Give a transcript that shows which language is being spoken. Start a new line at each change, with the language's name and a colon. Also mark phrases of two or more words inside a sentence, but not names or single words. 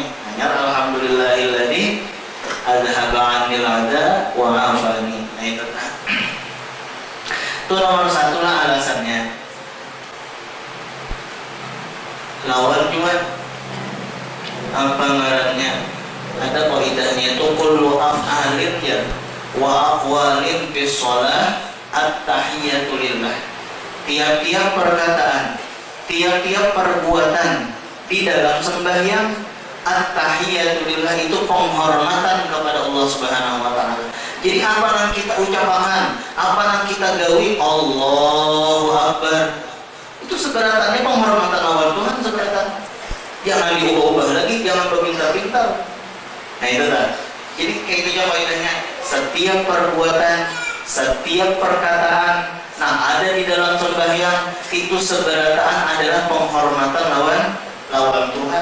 Arabic: Hanya alhamdulillahilladzi adhaba 'anil adza wa afani.
Banjar: Nah itu kan. Itu nomor 1 lah alasannya. Lawan juga apa ngarannya? Ada qaidahnya itu
Arabic: kullu af'alin ya wa aqwalin fi shalah at-tahiyatu lillah.
Banjar: Tiap-tiap perkataan, tiap-tiap perbuatan di dalam sembahyang
Arabic: at-tahiyatu lillah
Banjar: itu penghormatan kepada Allah
Arabic: Subhanahu wa taala.
Banjar: Jadi apa yang kita ucapkan, apa yang kita gawi,
Arabic: Allahu Akbar,
Banjar: itu seberatannya penghormatan awal Tuhan seberatan. Jangan diubah-ubah lagi, jangan berpintar-pintar. Nah itu kan. Jadi kayak itu faedahnya. Setiap perbuatan, setiap perkataan, nah ada di dalam sembahyang itu seberatan adalah penghormatan lawan Tuhan.